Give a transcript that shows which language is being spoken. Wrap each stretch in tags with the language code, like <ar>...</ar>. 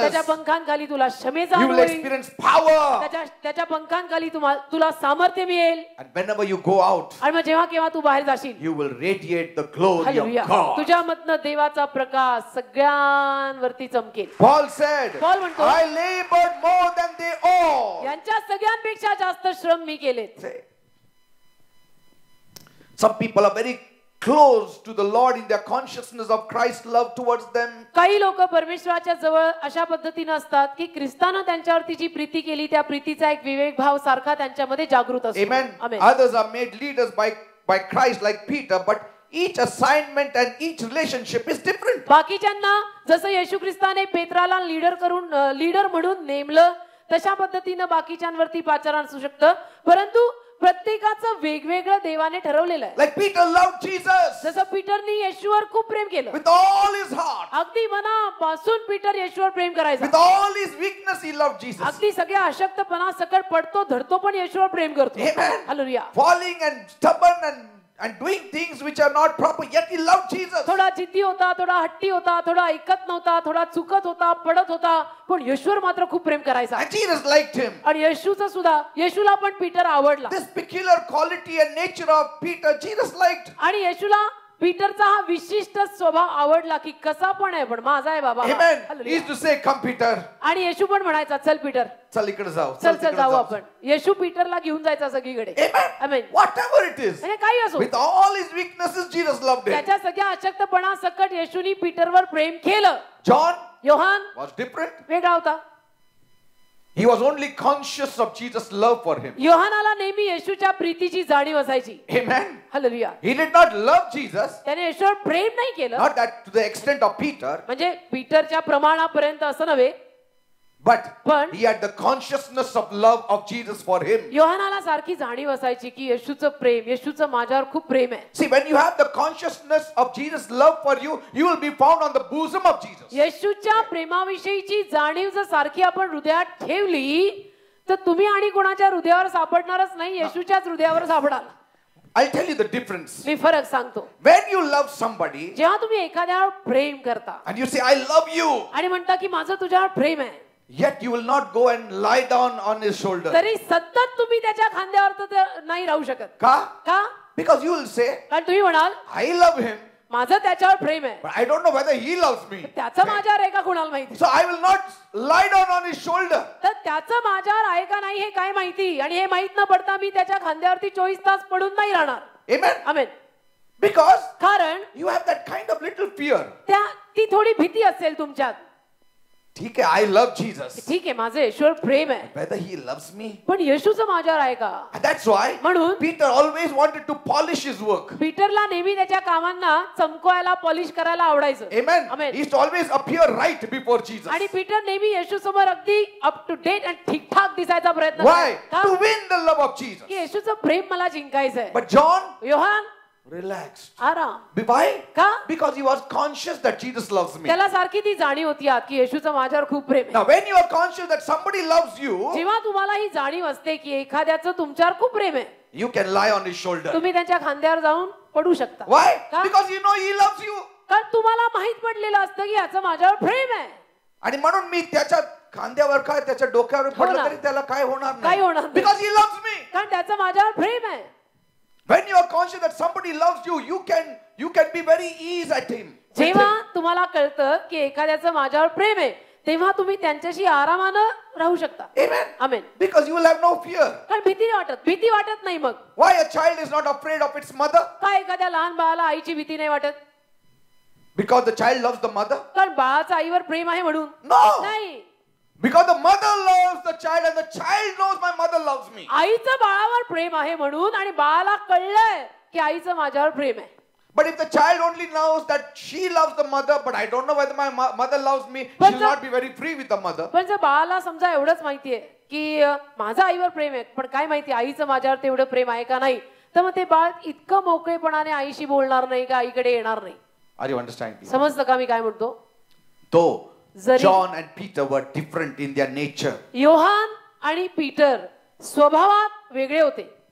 <mr>त्याच्या पंखांखाली तुला क्षमेचा</mr> <en>You will</en> <mr>अनुभव येईल.</mr> <en>experience power.</en> <mr>त्याच्या पंखांखाली तुला सामर्थ्य मिळेल.</mr> <en>And whenever you go out,</en> <mr>आणि मग जेव्हा केव्हा तू बाहेर जाशील,</mr> <en>you will radiate the glory</en> <mr>hallelujah,</mr> <en>of God.</en> <mr>तुझ्यामधनं देवाचा प्रकाश सगळ्यांवरती चमकेल.</mr> <en>Paul said,</en> <mr>Paul म्हणतो,</mr> <en>I labored more than they all.</en> <mr>यांच्या सगळ्यांपेक्षा जास्त श्रम मी केलेत.</mr> <en>Some people are very close to the Lord in their consciousness of Christ's love towards them.</en> <mr>काही लोक परमेश्वराच्या जवळ अशा पद्धतीने असतात की ख्रिस्तानं त्यांच्यावरती जी प्रीती केली त्या प्रीतीचा एक विवेक भाव सारखा त्यांच्यामध्ये जागृत असतो.</mr> <en>Amen.</en> <mr>Amen.</mr> <en>Others are made leaders by Christ like Peter, but each assignment and each relationship is different.</en> <mr>बाकीच्यांना जसं येशू ख्रिस्ताने पेत्राला लीडर म्हणून नेमलं तशा पद्धतीनं बाकीच्यांवरती पाचारण असू शकतं, परंतु प्रत्येकाचं वेगवेगळं देवाने ठरवलेलं आहे.</mr> <en>Like Peter loved Jesus</en> <mr>जसं पीटरनी येशूवर खूप प्रेम केलं.</mr> <en>with all his heart.</en> <mr>अगदी मनापासून पीटर येशूवर प्रेम करायचा.</mr> <en>With all his weakness he loved Jesus.</en> <mr>अगदी सगळ्या अशक्तपणा सकट पडतो धरतो पण येशूवर प्रेम करतो.</mr> <en>Amen.</en> <mr>Hallelujah.</mr> <en>Falling and stubborn and doing things which are not proper, yet he loved Jesus.</en> <mr>थोडा जिद्दी होता, थोडा हट्टी होता, थोडा ऐकत नव्हता, थोडा चुकत होता, पडत होता, पण येशूवर मात्र खूप प्रेम करायचा.</mr> <en>And Jesus liked him.</en> <mr>आणि येशूला पण पीटर आवडला.</mr> <en>This peculiar quality and nature of Peter, Jesus liked.</en> <mr>आणि येशूला पीटरचा हा विशिष्ट स्वभाव आवडला की कसा पण आहे पण माझा आहे बाबा.</mr> <en>Amen.</en> <mr>Hallelujah.</mr> <en>He used to say, come Peter.</en> <mr>आणि येशू पण म्हणायचा चल पीटर, चल इकडे जाऊ. चल जाऊ आपण. येशू पीटरला घेऊन जायचा सगळीकडे.</mr> <en>Amen.</en> <mr>Amen.</mr> <en>Whatever it is.</en> <mr>म्हणजे काही असो,</mr> <en>With all his weaknesses, Jesus loved him.</en> <mr>त्याच्या सगळ्या अशक्तपणा सकट येशूनी पीटरवर प्रेम केलं.</mr> <en>John</en> <mr>Yohan</mr> <en>was different.</en> <mr>वेगळा होता.</mr> <en>He was only conscious of Jesus' love for him.</en> <mr>योहानाला नेहमी येशूच्या प्रीतीची जाणीव असायची.</mr> <en>Amen.</en> <mr>Hallelujah.</mr> <en>He did not love Jesus,</en> <mr>त्याने येशूवर प्रेम नाही केलं,</mr> <en>not that to the extent of Peter,</en> <mr>म्हणजे पीटरच्या प्रमाणापर्यंत असं नव्हे,</mr> <en>but</en> <mr>पण</mr> <en>he had the consciousness of love of Jesus for him.</en> <mr>योहानाला सारखी जाणीव असायची की येशूचं माझ्यावर खूप प्रेम आहे.</mr> <en>See, when you have the consciousness of Jesus' love for you, you will be found on the bosom of Jesus.</en> <mr>येशूच्या प्रेमाविषयीची जाणीव जर सारखी आपण हृदयात ठेवली तर तुम्ही आणि कोणाच्या हृदयावर सापडणारच नाही, येशूच्याच हृदयावर सापडाल.</mr> <en>I'll tell you the difference.</en> <mr>मी फरक सांगतो.</mr> <en>When you love somebody</en> <mr>जेव्हा तुम्ही एखाद्यावर प्रेम करता</mr> <en>and you say, I love you,</en> <mr>आणि म्हणता की माझं तुझ्यावर प्रेम आहे,</mr> <en>yet you will not go and lie down on his shoulder.</en> <mr>तरी सतत तुम्ही त्याच्या खांद्यावर तर नाही राहू शकत. का?</mr> <en>Because you will say,</en> <mr>कारण तुम्ही म्हणाल</mr> <en>I love him,</en> <mr>माझं त्याच्यावर प्रेम आहे,</mr> <en>but I don't know whether he loves me.</en> <mr>त्याचं माझ्यावर आहे का कुणाला माहिती.</mr> <en>So I will not lie down on his shoulder.</en> <mr>तर त्याचं माझ्यावर आहे का नाही हे काय माहिती, आणि हे माहित न पडता मी त्याच्या खांद्यावरती 24 तास पडून नाही राहणार.</mr> <en>Amen.</en> <mr>आमेन.</mr> <en>Because</en> <mr>कारण</mr> <en>you have that kind of little fear.</en> <mr>ती थोडी भीती असेल तुमच्यात. ठीक आहे,</mr> <en>I love Jesus.</en> <mr>ठीक आहे, माझं येशूवर प्रेम आहे,</mr> <en>Whether he loves me.</en> <mr>पण येशूचं माझ्यावर आहे का.</mr> <en>And that's why</en> <mr>म्हणून</mr> <en>Peter always wanted to polish his work.</en> <mr>पीटरला नेहमी त्याच्या कामांना चमकवायला, पॉलिश करायला आवडायचं.</mr> <en>Amen. Amen. He used to always appear right before Jesus.</en> <mr>आणि पीटर नेहमी येशू समोर अगदी अप टू डेट आणि ठीकठाक दिसायचा प्रयत्न</mr> <en>Why?</en> <mr>का?</mr> <en>To win the love of Jesus.</en> <mr>की येशूचं प्रेम मला जिंकायचंय.</mr> <en>But John</en> <mr>Yohan</mr> <en>relaxed.</en> <mr>आराम.</mr> <en>Why?</en> <mr>का?</mr> <en>Because he was conscious that Jesus loves me.</en> <mr>त्याला सारखी ती जाणीव होती आत की येशूचं माझ्यावर खूप प्रेम आहे.</mr> <en>Now when you are conscious that somebody loves you,</en> <mr>जेव्हा तुम्हाला ही जाणीव असते की एखाद्याचं तुमच्यावर खूप प्रेम आहे,</mr> <en>you can lie on his shoulder.</en> <mr>तुम्ही त्यांच्या खांद्यावर जाऊन पडू शकता.</mr> <en>Why?</en> <mr>का?</mr> <en>Because you know he loves you.</en> <mr>कारण तुम्हाला माहित पडलेलं असतं की याचं माझ्यावर प्रेम आहे. आणि म्हणून मी त्याच्या खांद्यावर काय त्याच्या डोक्यावर पडलं तरी त्याला काय होणार काय होणार नाही.</mr> <en>Because he loves me.</en> <mr>कारण त्याचं माझ्यावर प्रेम आहे.</mr> <en>When you are conscious that somebody loves you, you can be very ease at him.</en> <mr>जेव्हा तुम्हाला कळतं की एखाद्याचं माझ्यावर प्रेम आहे तेव्हा तुम्ही त्यांच्याशी आरामानं राहू शकता.</mr> <en>Amen.</en> <mr>Amen.</mr> <en>Because you will have no fear.</en> <mr>कारण भीती वाटत नाही. मग</mr> <en>Why a child is not afraid of its mother?</en> <mr>काय एखाद्या लहान बाळाला आईची भीती नाही वाटत?</mr> <en>Because the child loves the mother?</en> <mr>कारण बाळाचं आईवर प्रेम आहे म्हणून</mr> <en>No.</en> <mr>नाही.</mr> <en>Because the mother loves the child and the child knows my mother loves me.</en> <mr>आईचं बाळावर प्रेम आहे म्हणून आणि बाळाला कळलंय की आईचं माझ्यावर प्रेम आहे.</mr> <en>But if the child only knows that she loves the mother, but I don't know whether my mother loves me, she will not be very free with the mother.</en> <mr>पण जर बाळाला समजा एवढंच माहितीये की माझं आईवर प्रेम आहे, पण काय माहिती आईचं माझ्यावर तेवढं प्रेम आहे का नाही, तर मग ते बाळ इतकं मोकळेपणाने आईशी बोलणार नाही का आईकडे येणार नाही.</mr> <en>Are you understanding?</en> <mr>समजतं का मी काय म्हणतो?</mr> <en>Though John and Peter were different in their nature,</en> <mr>Yohan आणि पीटर स्वभावात वेगळे होते,</mr>